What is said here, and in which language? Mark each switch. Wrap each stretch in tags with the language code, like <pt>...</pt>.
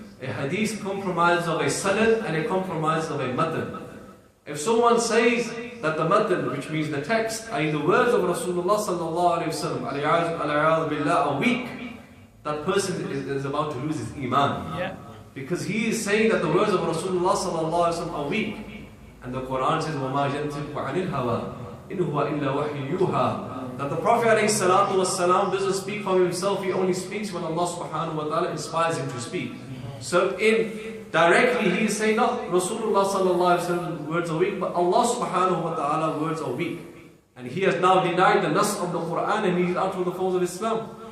<en>A hadith comprises of a sanad and a compromise of a matan. If someone says that the matan, which means the text, i.e. the words of Rasulullah sallallahu alayhi wa sallam, are weak, that person is about to lose his iman. Yeah. Because he is saying that the words of Rasulullah sallallahu alayhi wa sallam are weak. And the Quran says,</en> <ar>وَمَا يَنْتِقُ عَنِ الْهَوَىٰ إِنْ هُوَ إِلَّا وَحْيٌ يُوحَىٰ.</ar> <en>That the Prophet alayhi salatu wasalam doesn't speak from himself, he only speaks when Allah subhanahu wa ta'ala inspires him to speak. So directly he is saying not Rasulullah sallallahu alayhi wa sallam words are weak, but Allah subhanahu wa ta'ala words are weak. And he has now denied the nas of the Quran and he is out of the fold of Islam.</en>